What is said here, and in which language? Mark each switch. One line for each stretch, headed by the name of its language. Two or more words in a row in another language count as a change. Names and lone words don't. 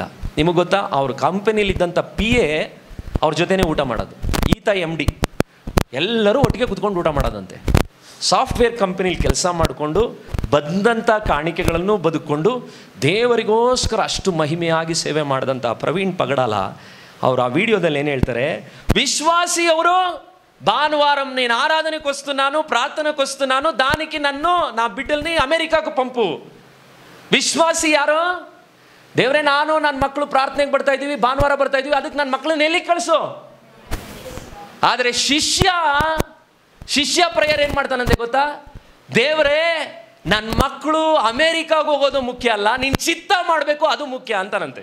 Kannada: ನಿಮಗೆ ಗೊತ್ತಾ, ಅವ್ರ ಕಂಪನಿಲಿದ್ದಂಥ PA ಅವ್ರ ಜೊತೆನೇ ಊಟ ಮಾಡೋದು, ಈತ MD, ಎಲ್ಲರೂ ಒಟ್ಟಿಗೆ ಕುತ್ಕೊಂಡು ಊಟ ಮಾಡೋದಂತೆ. ಸಾಫ್ಟ್ವೇರ್ ಕಂಪನಿಲಿ ಕೆಲಸ ಮಾಡಿಕೊಂಡು ಬಂದಂಥ ಕಾಣಿಕೆಗಳನ್ನು ಬದುಕೊಂಡು ದೇವರಿಗೋಸ್ಕರ ಅಷ್ಟು ಮಹಿಮೆಯಾಗಿ ಸೇವೆ ಮಾಡಿದಂಥ ಪ್ರವೀಣ್ ಪಗಡಾಲ ಅವರು ಆ ವಿಡಿಯೋದಲ್ಲಿ ಏನು ಹೇಳ್ತಾರೆ,
Telugu: విశ్వాసియವರು భానువారం నేను ఆరాధనకు వస్తున్నాను, ప్రార్థనకు వస్తున్నాను, దానికి నన్ను నా బిడ్డల్ని అమెరికాకు పంపు.
Kannada: విశ్వాసి ಯಾರು? ದೇವರೇ, ನಾನು ನನ್ನ ಮಕ್ಕಳು ಪ್ರಾರ್ಥನೆಗೆ ಬರ್ತಾ ಇದ್ದೀವಿ, ಭಾನುವಾರ ಬರ್ತಾ ಇದ್ದೀವಿ, ಅದಕ್ಕೆ ನನ್ನ ಮಕ್ಕಳನ್ನ ಎಲ್ಲಿಗೆ ಕಳಿಸು. ಆದರೆ ಶಿಷ್ಯ ಪ್ರೇಯರ್ ಏನು ಮಾಡ್ತಾನಂತೆ ಗೊತ್ತಾ? ದೇವರೇ, ನನ್ನ ಮಕ್ಕಳು ಅಮೇರಿಕಾಗೆ ಹೋಗೋದು ಮುಖ್ಯ ಅಲ್ಲ, ನೀನು ಚಿತ್ತ ಮಾಡಬೇಕು, ಅದು ಮುಖ್ಯ ಅಂತಾನಂತೆ.